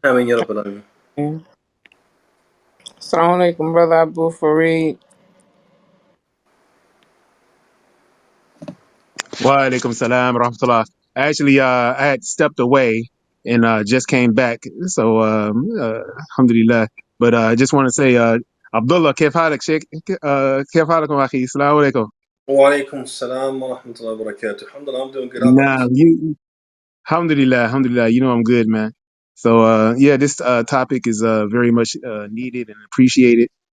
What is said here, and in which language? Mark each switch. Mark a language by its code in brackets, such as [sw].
[ar] Amin ya Rabbil Alamin. Assalamu alaikum, [en] brother [ar] Abu Fareed. Wa alaikum salam rahmatullah. [en] Actually, I had stepped away and just came back. [ar] So, alhamdulillah. [en] But I just want to say, Abdullah, [ar] كيف حالك شيخ؟ كيف حالكم أخي؟ السلام عليكم. Wa alaikum salam wa rahmatullahi wa barakatuh. [en] Alhamdulillah, I'm doing good. How about Nah, yourself? alhamdulillah, alhamdulillah. You know I'm good, man. So, yeah, this topic is very much needed and appreciated.